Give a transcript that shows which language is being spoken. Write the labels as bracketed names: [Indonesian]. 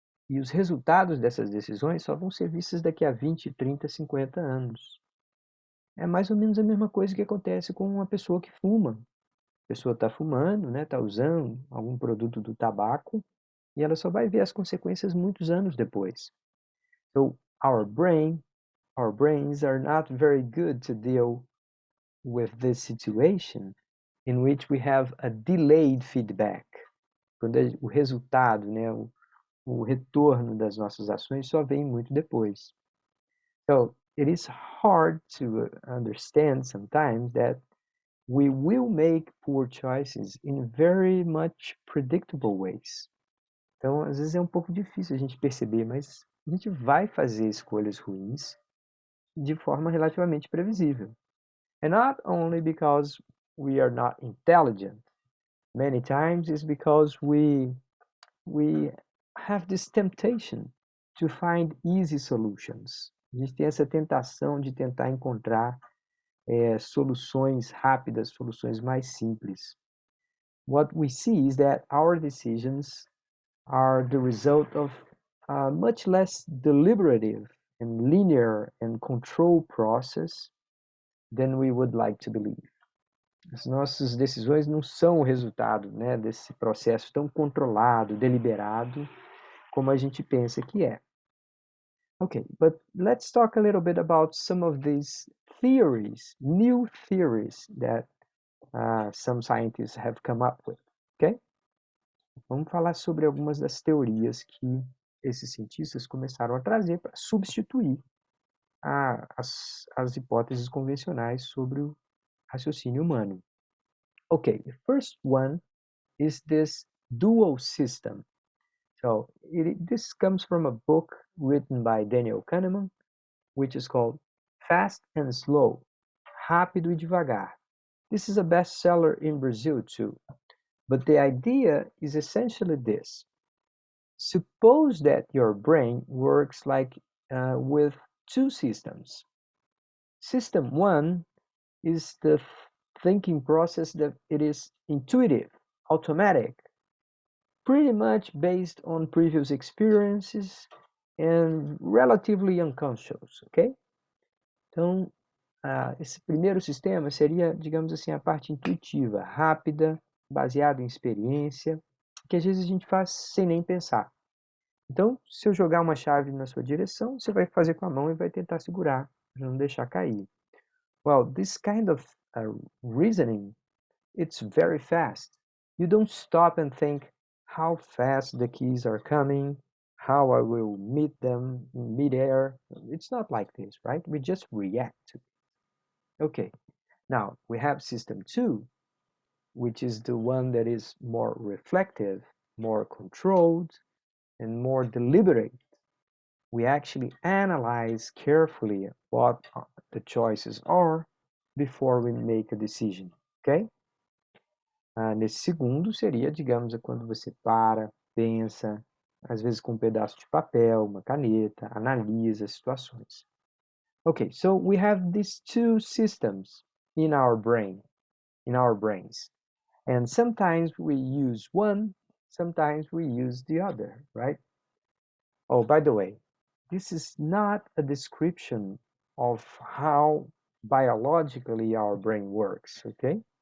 [Portuguese] E os resultados dessas decisões só vão ser vistos daqui a 20, 30, 50 anos. É mais ou menos a mesma coisa que acontece com uma pessoa que fuma. A pessoa está fumando, né, está usando algum produto do tabaco, e ela só vai ver as consequências muitos anos depois. [English] So our brains are not very good to deal with this situation in which we have a delayed feedback. [Portuguese] Quando o resultado, né, o retorno das nossas ações só vem muito depois. [English] So it is hard to understand sometimes that we will make poor choices in very much predictable ways. [Portuguese] Então, às vezes é um pouco difícil a gente perceber, mas a gente vai fazer escolhas ruins de forma relativamente previsível. [English] And not only because we are not intelligent, many times it's because we have this temptation to find easy solutions. [Portuguese] A gente tem essa tentação de tentar encontrar soluções rápidas, soluções mais simples. [English] What we see is that our decisions are the result of a much less deliberative and linear and controlled process than we would like to believe. [Portuguese] As nossas decisões não são o resultado, né, desse processo tão controlado, deliberado, como a gente pensa que é. [English] Okay, but let's talk a little bit about some of these theories, new theories that some scientists have come up with, okay? [Portuguese] Vamos falar sobre algumas das teorias que esses cientistas começaram a trazer para substituir as hipóteses convencionais sobre o raciocínio humano. [English] Okay, the first one is this dual system. So this comes from a book written by Daniel Kahneman, which is called Fast and Slow, Rápido e Devagar. This is a bestseller in Brazil too. But the idea is essentially this. Suppose that your brain works like with two systems. System one is the thinking process that it is intuitive, automatic, pretty much based on previous experiences and relatively unconscious, ok? [Portuguese] Então, esse primeiro sistema seria, digamos assim, a parte intuitiva, rápida, baseada em experiência, que às vezes a gente faz sem nem pensar. Então, se eu jogar uma chave na sua direção, você vai fazer com a mão e vai tentar segurar, para não deixar cair. [English] Well, this kind of reasoning, it's very fast. You don't stop and think how fast the keys are coming, how I will meet them in midair. It's not like this, right? We just react to it. Okay, now we have system two, which is the one that is more reflective, more controlled, and more deliberate. We actually analyze carefully what the choices are before we make a decision, ok? [Portuguese] Nesse segundo seria, digamos, quando você para, pensa, às vezes com um pedaço de papel, uma caneta, analisa situações. [English] Okay, so we have these two systems in our brains. And sometimes we use one, sometimes we use the other, right? Oh, by the way, this is not a description of how biologically our brain works, okay?